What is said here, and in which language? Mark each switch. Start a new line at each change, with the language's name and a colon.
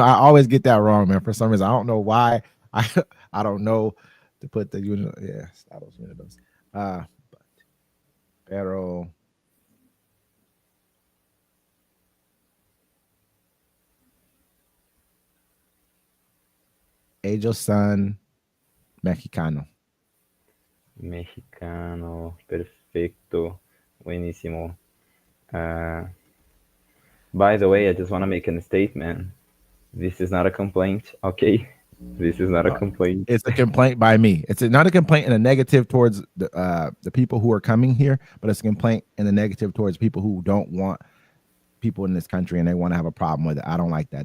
English: I always get that wrong, man. For some reason, I don't know why. I I don't know to put the yeah, Estados Unidos.
Spanish: Uh, pero ellos son mexicano. mexicano, perfecto, buenísimo.
English: Uh, by the way, I just want to make a statement. This is not a complaint, okay? This is not a No, complaint. it's a complaint by me. It's not a complaint in a negative towards the people who are coming here, but it's a complaint in a negative towards people who don't want people in this country and they want to have a problem with it. I don't like that.